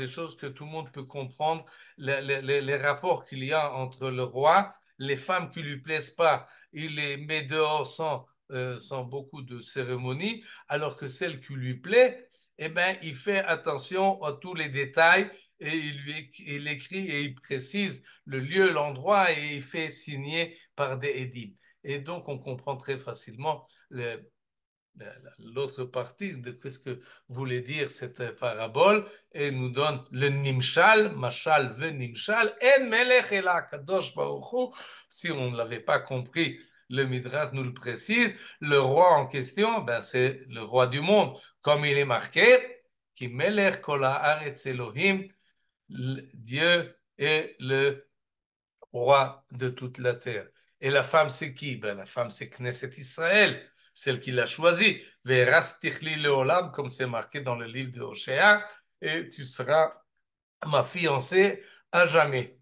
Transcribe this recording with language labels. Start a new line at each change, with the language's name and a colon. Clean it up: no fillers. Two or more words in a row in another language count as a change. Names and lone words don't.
French: choses que tout le monde peut comprendre, les rapports qu'il y a entre le roi, les femmes qui lui plaisent pas, il les met dehors sans beaucoup de cérémonie, alors que celle qui lui plaît, eh ben, il fait attention à tous les détails et il écrit et il précise le lieu, l'endroit et il fait signer par des édits. Et donc, on comprend très facilement l'autre partie de ce que voulait dire cette parabole et nous donne le nimshal,
Hebrew: משל ונמשל, אין מלך אלא קדוש ברוך.
French: Si on ne l'avait pas compris, le Midrash nous le précise, le roi en question, ben c'est le roi du monde, comme il est marqué,
Hebrew: כי מלך כל הארץ אלהים,
French: Dieu est le roi de toute la terre. Et la femme, c'est qui? Ben, la femme, c'est Knesset Israël, celle qui l'a choisie.
Hebrew: וארשתיך לי לעולם,
French: comme c'est marqué dans le livre de Hoshea, et tu seras ma fiancée à jamais.